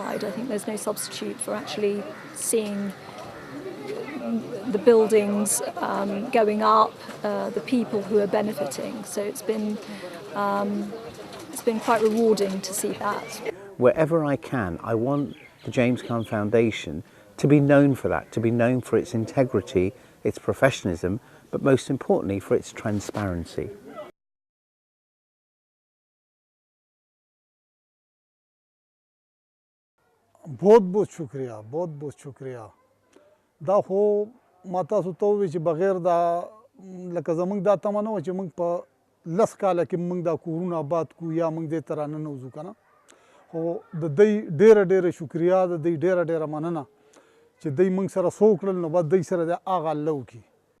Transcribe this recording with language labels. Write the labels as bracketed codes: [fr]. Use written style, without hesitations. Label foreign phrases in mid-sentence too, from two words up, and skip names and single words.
[en] I think there's no substitute for actually seeing the buildings going up, the people who are benefiting. So it's been quite rewarding to see that. Wherever I can, I want the James Khan Foundation to be known for that, to be known for its integrity, its professionalism, but most importantly for its transparency. [ur] بہت بہت شکریہ، بہت بہت شکریہ. [ps] دا خو ما تاسو ته وویل چې بغیر دا لکه زمونږ دا تمه نه وه چې موږ په 10 کاله کې موږ دا کورونه آباد کړو یا موږ دې ته راننوځو که نه. خو د دوی ډېره ډېره شکریا، د دوی ډېره ډېره مننه چې دوی موږ سره څه وکړل، نو باید دوی سره د هغه الله وکړي.